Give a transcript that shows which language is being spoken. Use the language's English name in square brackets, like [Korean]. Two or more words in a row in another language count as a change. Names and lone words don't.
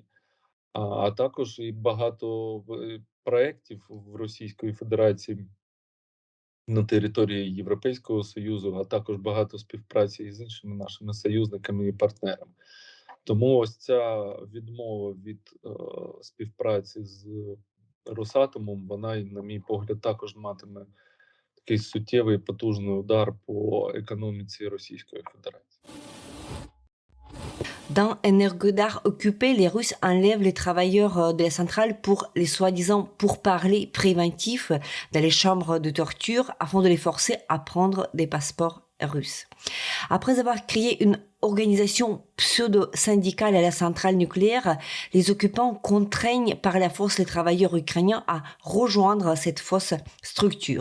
[Ukrainian] А також і багато проєктів в Російської Федерації на території Європейського Союзу, а також багато співпраці з іншими нашими союзниками і партнерами. Тому ось ця відмова від співпраці з Росатомом, вона, на мій погляд, також матиме такий суттєвий і потужний удар по економіці Російської Федерації. [French] Dans Energodar occupé, les Russes enlèvent les travailleurs de la centrale pour les soi-disant pourparlers préventifs dans les chambres de torture afin de les forcer à prendre des passeports russes. Après avoir créé une organisation pseudo-syndicale à la centrale nucléaire, les occupants contraignent par la force les travailleurs ukrainiens à rejoindre cette fausse structure.